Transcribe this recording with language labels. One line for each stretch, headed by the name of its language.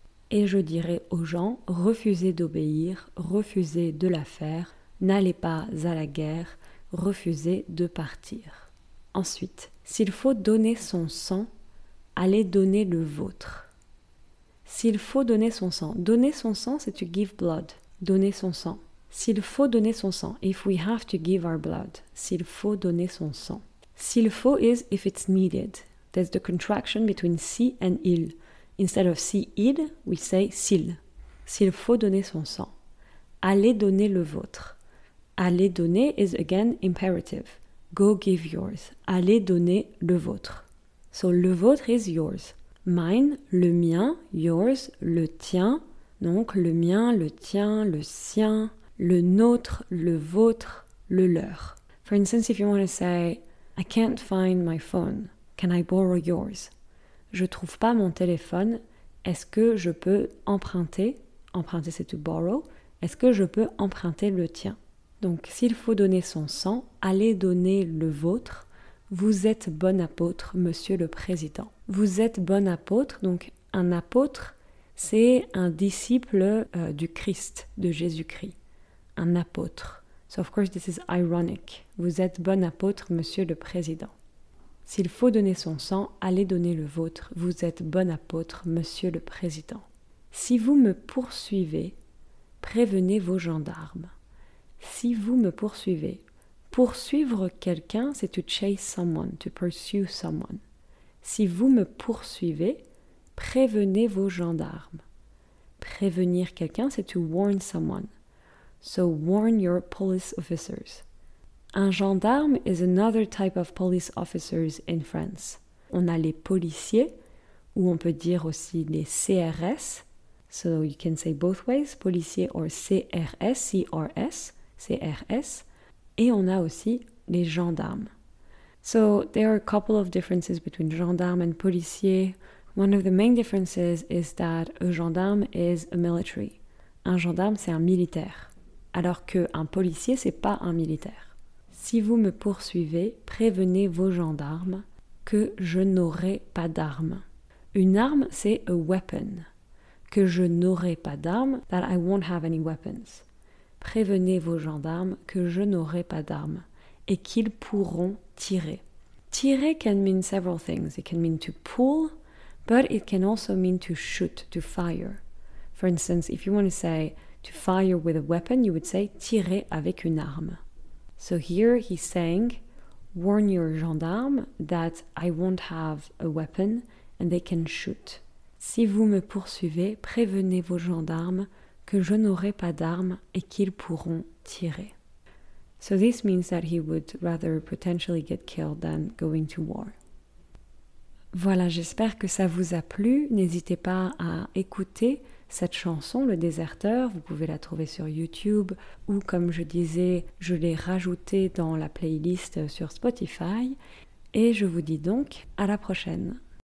French: Et je dirai aux gens, refusez d'obéir, refusez de la faire, n'allez pas à la guerre, refusez de partir. Ensuite, s'il faut donner son sang, allez donner le vôtre. S'il faut donner son sang c'est
English: to give blood,
French: donner son sang. S'il faut donner son sang,
English: if we have to give our blood,
French: s'il faut donner son sang.
English: S'il faut is if it's needed. There's the contraction between si and il. Instead of si-id, we say s'il.
French: S'il faut donner son sang. Allez donner le vôtre. Allez donner
English: is again imperative. Go give yours.
French: Allez donner le vôtre.
English: So le vôtre is yours.
French: Mine, le mien, yours, le tien. Donc le mien, le tien, le sien, le nôtre, le vôtre, le leur.
English: For instance, if you want to say, I can't find my phone. Can I borrow yours?
French: Je trouve pas mon téléphone. Est-ce que je peux emprunter? Emprunter, c'est
English: to borrow.
French: Est-ce que je peux emprunter le tien? Donc, s'il faut donner son sang, allez donner le vôtre. Vous êtes bon apôtre, monsieur le président. Vous êtes bon apôtre. Donc, un apôtre, c'est un disciple du Christ, de Jésus-Christ. Un apôtre.
English: So, of course, this is ironic.
French: Vous êtes bon apôtre, monsieur le président. S'il faut donner son sang, allez donner le vôtre. Vous êtes bon apôtre, monsieur le président. Si vous me poursuivez, prévenez vos gendarmes. Si vous me poursuivez, poursuivre quelqu'un, c'est
English: to chase someone, to pursue someone.
French: Si vous me poursuivez, prévenez vos gendarmes. Prévenir quelqu'un, c'est
English: to warn someone. So warn your police officers. Un gendarme is another type of police officers in France.
French: On a les policiers, ou on peut dire aussi les CRS.
English: So you can say both ways, policier or CRS, CRS, CRS.
French: Et on a aussi les gendarmes.
English: So there are a couple of differences between gendarme and policier. One of the main differences is that a gendarme is a military.
French: Un gendarme, c'est un militaire. Alors qu'un policier, c'est pas un militaire. Si vous me poursuivez, prévenez vos gendarmes que je n'aurai pas d'armes. Une arme, c'est
English: a weapon.
French: Que je n'aurai pas d'armes,
English: that I won't have any weapons.
French: Prévenez vos gendarmes que je n'aurai pas d'armes et qu'ils pourront tirer.
English: Tirer can mean several things. It can mean to pull, but it can also mean to shoot, to fire. For instance, if you want to say to fire with a weapon, you would say
French: tirer avec une arme.
English: So here he's saying, warn your gendarmes that I won't have a weapon and they can shoot.
French: Si vous me poursuivez, prévenez vos gendarmes que je n'aurai pas d'armes et qu'ils pourront tirer.
English: So this means that he would rather potentially get killed than going to war.
French: Voilà, j'espère que ça vous a plu. N'hésitez pas à écouter cette chanson, Le Déserteur. Vous pouvez la trouver sur YouTube ou, comme je disais, je l'ai rajoutée dans la playlist sur Spotify. Et je vous dis donc à la prochaine.